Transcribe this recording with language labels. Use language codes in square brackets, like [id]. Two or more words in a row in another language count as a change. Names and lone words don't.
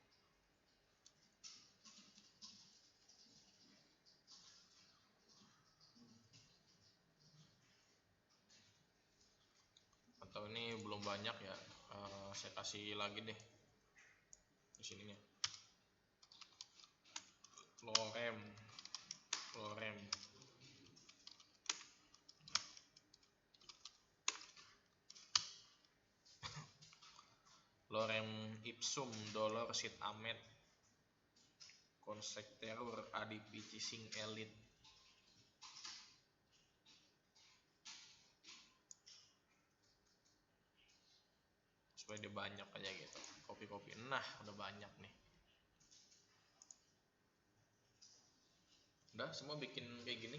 [id] Atau ini belum banyak ya, saya kasih lagi deh di sininya. [la] Lorem lorem ipsum dolor sit amet consecterur adipicising elite. [id] Supaya dia banyak aja gitu, copy. Nah, udah banyak nih. Udah semua bikin kayak gini.